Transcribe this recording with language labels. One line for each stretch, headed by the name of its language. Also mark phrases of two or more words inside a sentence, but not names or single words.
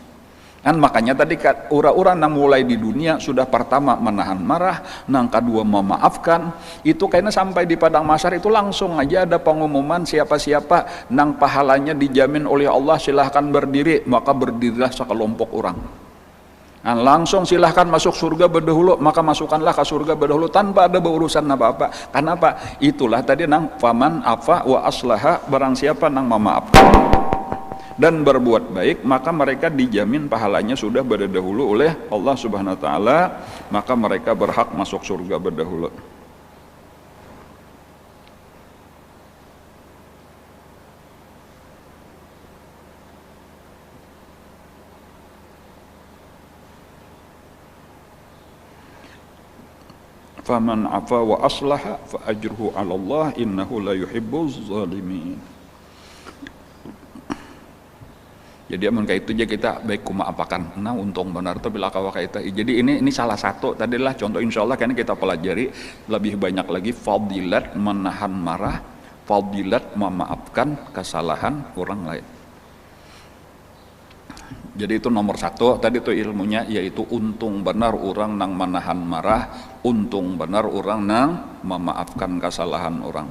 Banjar: Makanya tadi orang-orang yang mulai di dunia sudah pertama menahan marah, nang kedua memaafkan, itu kayaknya sampai di padang mahsyar itu langsung aja ada pengumuman siapa-siapa nang pahalanya dijamin oleh Allah silahkan berdiri, maka berdirilah sekelompok orang.
Indonesian: Langsung silahkan masuk surga berdahulu, maka masukkanlah ke surga berdahulu tanpa ada berurusan apa-apa. Kenapa?
Banjar: Itulah tadi nang
Arabic: فمن عفا وأصلح,
Indonesian: barang siapa nang memaafkan dan berbuat baik maka mereka dijamin pahalanya sudah berdahulu oleh Allah Subhanahu wa taala, maka mereka berhak masuk surga berdahulu.
Arabic: فمن عفا وأصلح فأجره على الله إنه لا يحب الظالمين.
Banjar: Jadi amun kayak itu aja kita baik kumaapakan. Nah untung benar tuh bila kawa kayak itu.
Indonesian: Jadi ini salah satu tadilah contoh insyaallah karena kita pelajari lebih banyak lagi fadilat menahan marah, fadilat memaafkan kesalahan orang lain.
Banjar: Jadi itu nomor satu tadi tuh ilmunya, yaitu untung benar orang nang menahan marah, untung benar orang nang memaafkan kesalahan orang.